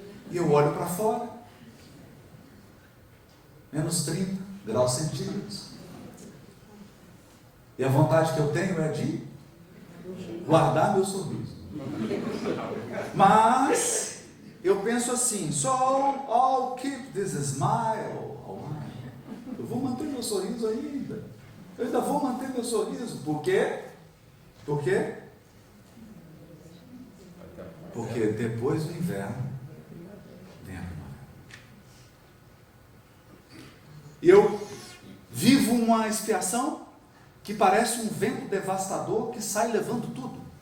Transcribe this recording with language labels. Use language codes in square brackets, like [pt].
[pt] E eu olho para fora, menos 30 graus centígrados. E a vontade que eu tenho é de guardar meu sorriso. Mas eu penso assim, [en] so I'll keep this smile. [pt] Eu vou manter meu sorriso ainda. Eu ainda vou manter meu sorriso. Por quê? Por quê? Porque depois do inverno vem a primavera. E eu vivo uma expiação que parece um vento devastador que sai levando tudo.